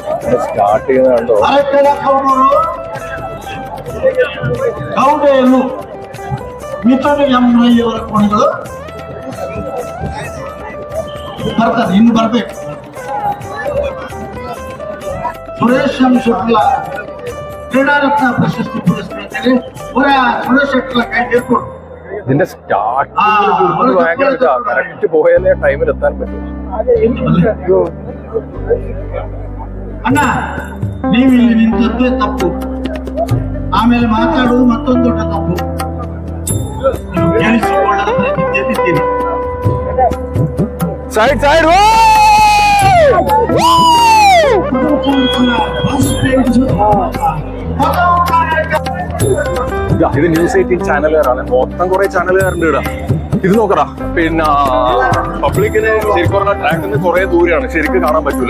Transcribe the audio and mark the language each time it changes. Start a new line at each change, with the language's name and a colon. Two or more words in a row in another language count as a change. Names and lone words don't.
Malayalam: സ്റ്റാർട്ട് ചെയ്യുന്നത് കണ്ടോ?
Kannada: ಅರಕೆಲ ಕೌಡರು ಗೌಡೆಯರು ಮಿಥುನ ಯಮನಯ್ಯವರ ಕೋಣೆಗಳು ಬರ್ತಾರೆ, ಇನ್ನು ಬರ್ಬೇಕು. ಸುರೇಶ್ ಎಂ ಶೆಟ್ಲ ಕ್ರೀಡಾರತ್ನ ಪ್ರಶಸ್ತಿ ಪುರಸ್ಕೃತರಿಗೆ ಸುರೇಶ್ ಶೆಟ್ಲ ಕೈ ಹಿಡ್ಕೊಂಡು
Malayalam: ഇതിന്റെ സ്റ്റാർട്ടിങ് ഭയങ്കര ഇതാ. കറക്റ്റ് പോയാലേ ടൈമിൽ എത്താൻ പറ്റും.
Kannada: ಅಣ್ಣ ನೀವು ಇಲ್ಲಿ ನಿಂತದ್ದೇ ತಪ್ಪು, ಆಮೇಲೆ ಮಾತಾಡುವುದು ಮತ್ತೊಂದು ದೊಡ್ಡ ತಪ್ಪು. ಕೇಳಿಸಿಕೊಳ್ಳದ ಪ್ರತಿದ್ದಿದ್ದೀನಿ.
Malayalam: സൈഡ് സൈഡ് ഇത് ന്യൂസ് 18 ചാനലുകാരാണ്. മൊത്തം കുറെ ചാനലുകാരുണ്ട് ഇവിടെ. ഇത് നോക്കടാ, പിന്നെ പബ്ലിക്കിന് ശരിക്കും പറഞ്ഞാൽ ട്രാക്കിൽ നിന്ന് കുറെ ദൂരെയാണ്, ശരിക്കും കാണാൻ പറ്റൂല.